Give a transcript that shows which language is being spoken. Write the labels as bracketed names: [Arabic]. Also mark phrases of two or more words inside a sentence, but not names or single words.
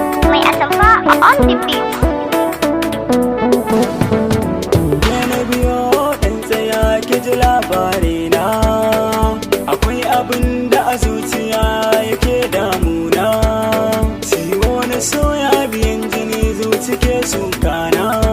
[Hausa] Mai atamfa a [English] on the beat. [Hausa] Ke na biyo ɗan tsaya ki ji labarina. Akwai abin da a zuciya yake damuna. Ciwo na soya biyan jini zuci ke sukana.